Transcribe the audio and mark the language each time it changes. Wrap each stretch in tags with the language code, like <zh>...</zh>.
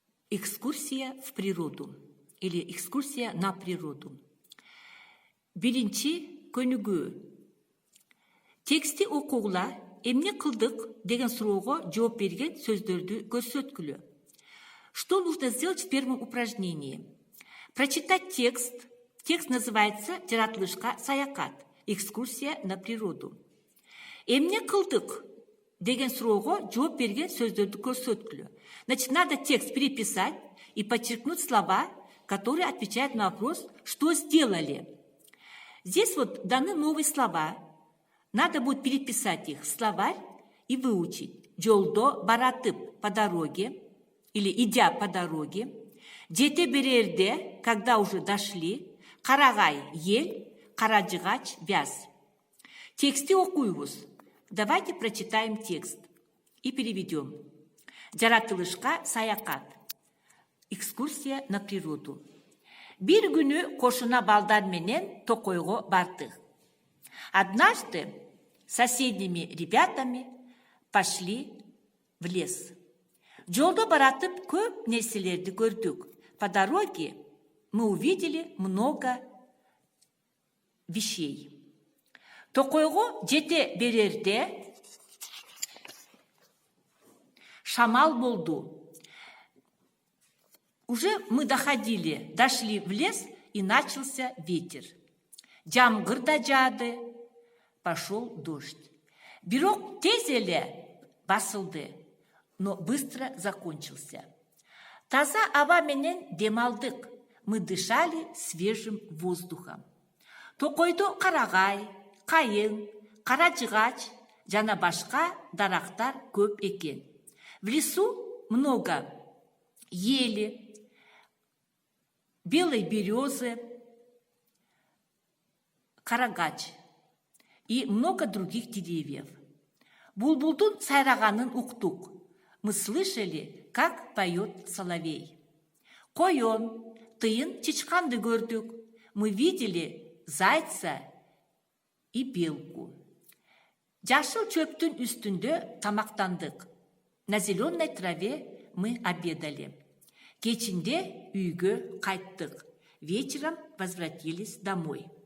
<ru>Экскурсия в природу или экскурсия на природу.</ru> <ky>Биринчи көнүгүү. Тексти окугула эмне кылдык деген суроого жооп берген сөздөрдү көрсөткүлө.</ky> <ru>Что нужно сделать в первом упражнении? Прочитать текст. Текст называется</ru> <ky>«Жаратылышка саякат.</ky> <ru>Экскурсия на природу».</ru> <ky>Эмне кылдык деген суроого жооп берген сөздөрдү көрсөткүлө.</ky> <ru>Значит, надо текст переписать и подчеркнуть слова, которые отвечают на вопрос «Что сделали?». Здесь вот даны новые слова. Надо будет переписать их в словарь и выучить.</ru> <ky>Жолдо баратып</ky> <ru>по дороге или идя по дороге.</ru> <ky>Жете берерде,</ky> <ru>когда уже дошли. Карагай ел, каражыгач вяз.</ru> <ky>Тексты окуйбуз.</ky> <ru>Давайте прочитаем текст и переведем.</ru> <ky>Жаратылышка саякат.</ky> <ru>Экскурсия на природу.</ru> <ky>Бир күнү кошуна балдар менен токойго бардык.</ky> <ru>Однажды с соседними ребятами пошли в лес.</ru> <ky>Жолдо баратып көп нерселерди көрдүк.</ky> <ru>По дороге мы увидели много вещей.</ru> <ky>Токойго жете берерде шамал болду.</ky> <ru>Уже мы дошли в лес, и начался ветер.</ru> <ky>Жамгыр да жаады,</ky> <ru>пошел дождь.</ru> <ky>Бирок тез эле басылды,</ky> <ru>но быстро закончился.</ru> <ky>Таза аба менен демалдык,</ky> <ru>мы дышали свежим воздухом.</ru> <ky>Токойдо карагай, кайың, каражыгач жана башка дарактар көп экен.</ky> <ru>В лесу много ели, белой березы, карагач и много других деревьев.</ru> <ky>Булбулдун сайраганын уктук.</ky> <ru>Мы слышали, как поет соловей.</ru> <ky>Койон, тыйын чычканды көрдүк.</ky> <ru>Мы видели зайца и белку.</ru> <ky>Жашыл чөптүн үстүндө тамактандык.</ky> <ru>На зеленой траве мы обедали.</ru> <ky>Кечинде үйгө кайттык.</ky> <ru>Вечером возвратились домой.</ru>